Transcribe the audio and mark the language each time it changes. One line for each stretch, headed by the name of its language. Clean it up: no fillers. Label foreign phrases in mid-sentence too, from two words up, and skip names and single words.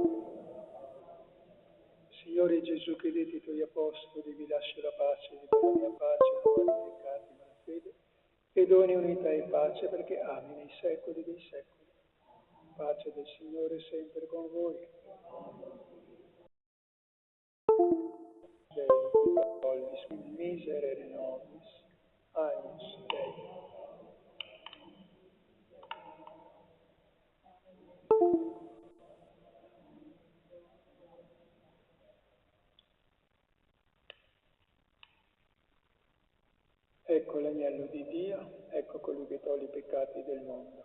Italian: Signore Gesù, che detti ai tuoi apostoli: vi lascio la pace, vi do la mia pace, non guardi i peccati ma la fede, e doni unità e pace perché ami nei secoli dei secoli. Pace del Signore sempre con voi.
Latin: Miserere nobis, agnus Dei.
Italian: Ecco l'agnello di Dio, ecco colui che toglie i peccati del mondo.